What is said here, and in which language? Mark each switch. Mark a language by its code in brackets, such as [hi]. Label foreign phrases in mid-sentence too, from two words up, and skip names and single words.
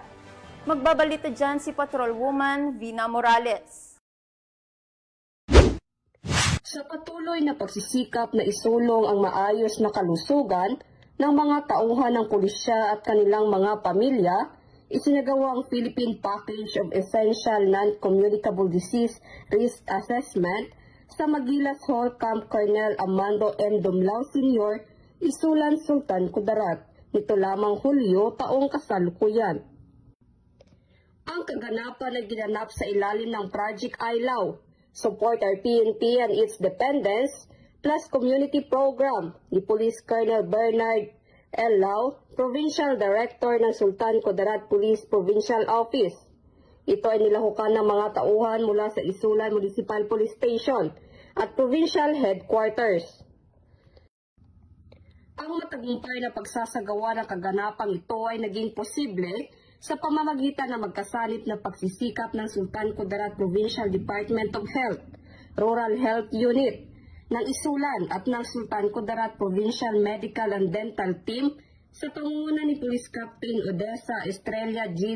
[tl] Magbabalita dyan si Patrolwoman Vina Morales. Sa patuloy na pagsisikap na isulong ang maayos na kalusugan ng mga tauhan ng pulisya at kanilang mga pamilya, isinagawa ang Philippine Package of Essential Non-Communicable Disease Risk Assessment sa Magilas Hall Camp Colonel Amando M. Dumlao Sr., Isulan, Sultan Kudarat, nito lamang Hulyo taong kasalukuyan. Ang kaganapan na ginanap sa ilalim ng Project Ailaw, Support our PNP and its Dependents, plus Community Program ni Police Colonel Bernard L. Lau, Provincial Director ng Sultan Kudarat Police Provincial Office. Ito ay nilahukan ng mga tauhan mula sa Isulan Municipal Police Station at Provincial Headquarters. Ang matagumpay na pagsasagawa ng kaganapang ito ay naging posible sa pamamagitan ng magkasanip na pagsisikap ng Sultan Kudarat Provincial Department of Health, Rural Health Unit ng Isulan at ng Sultan Kudarat Provincial Medical and Dental Team sa pangunguna ni Police Captain Odessa Estrella G.